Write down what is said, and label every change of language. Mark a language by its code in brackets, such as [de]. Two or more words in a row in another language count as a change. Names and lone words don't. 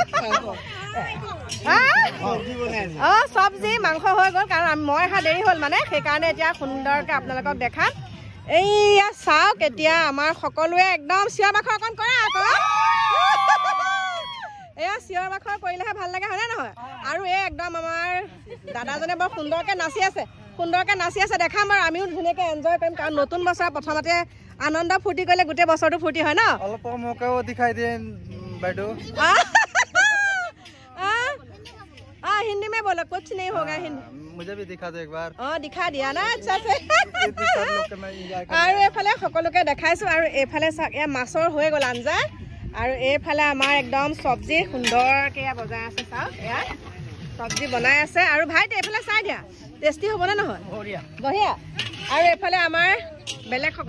[as] অঁ চব্জি মাংস হৈ গ'ল কাৰণ মই অহা দেৰি হ'ল মানে সেইকাৰণে এতিয়া সুন্দৰকৈ আপোনালোকক দেখাম এইয়া চাওক এতিয়া আমাৰ সকলোৱে একদম চিঞৰ বাখৰ অকণ কৰা আকৌ এয়া চিঞৰ বাখৰ কৰিলেহে ভাল লাগে হয়নে নহয় আৰু এই একদম আমাৰ দাদাজনে বৰ সুন্দৰকৈ নাচি আছে দেখাম আৰু আমিও ধুনীয়াকৈ এনজয় কৰিম কাৰণ নতুন বছৰ প্ৰথমতে আনন্দ ফূৰ্তি কৰিলে গোটেই বছৰটো ফূৰ্তি হয় ন অলপ মোকেও দেখাই দিয়ে বাইদেউ [hi] हिंदी में बोलो कुछ नहीं होगा हिंदी मुझे भी दिखा दो एक बार दिखा दिया ना अच्छा से [as] আৰু এফালে সকলোকে দেখাইছোঁ আৰু এইফালে চাওক এয়া মাছৰ হৈ গ'ল আঞ্জা আৰু এইফালে আমাৰ একদম চব্জি সুন্দৰকৈ এয়া বজাই আছে চাওক এয়া চব্জি বনাই আছে আৰু ভাইটি এইফালে চাই দিয়া টেষ্টি হ'বনে নহয় বঢ়িয়া আৰু এইফালে আমাৰ বেলেগসকল